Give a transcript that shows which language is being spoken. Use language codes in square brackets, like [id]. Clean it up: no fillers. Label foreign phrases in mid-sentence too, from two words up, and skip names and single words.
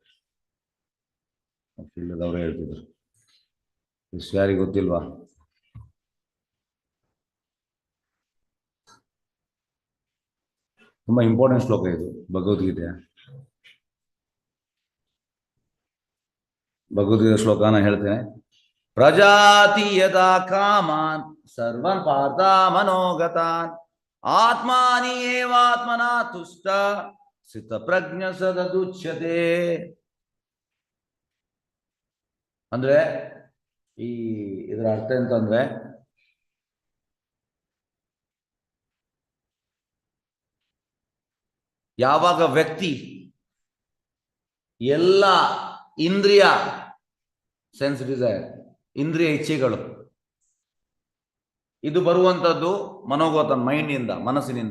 [kn] ಇಲ್ಲದವರು ಹೇಳ್ತಿದ್ರು. ಯಾರಿಗೆ ಗೊತ್ತಿಲ್ವಾ? ತುಂಬಾ ಇಂಪಾರ್ಟೆಂಟ್ ಶ್ಲೋಕ ಇದು ಭಗವದ್ಗೀತೆಯ. ಭಗವದ್ಗೀತೆ ಶ್ಲೋಕನ ಹೇಳ್ತೇನೆ. [sa] ಪ್ರಜಾತಿ ಯದಾ ಕಾಮಾನ್ ಸರ್ವನ್ ಪಾರ್ಥ ಮನೋಗತಾನ್ ಆತ್ಮಾನಿ ಏವಾತ್ಮನಾ ತುಷ್ಟ ಸ್ಥಿತ ಪ್ರಜ್ಞ ಸದದುಚ್ಯತೆ. [kn] ಅಂದ್ರೆ ಇದರ ಅರ್ಥ ಎಂತಂದ್ರೆ, ಯಾವಾಗ ವ್ಯಕ್ತಿ ಎಲ್ಲ ಇಂದ್ರಿಯ [en] sense desire, [kn] ಇಂದ್ರಿಯ ಇಚ್ಛೆಗಳು, ಇದು ಬರುವಂಥದ್ದು ಮನೋಗತ ಮೈಂಡ್ನಿಂದ, ಮನಸ್ಸಿನಿಂದ.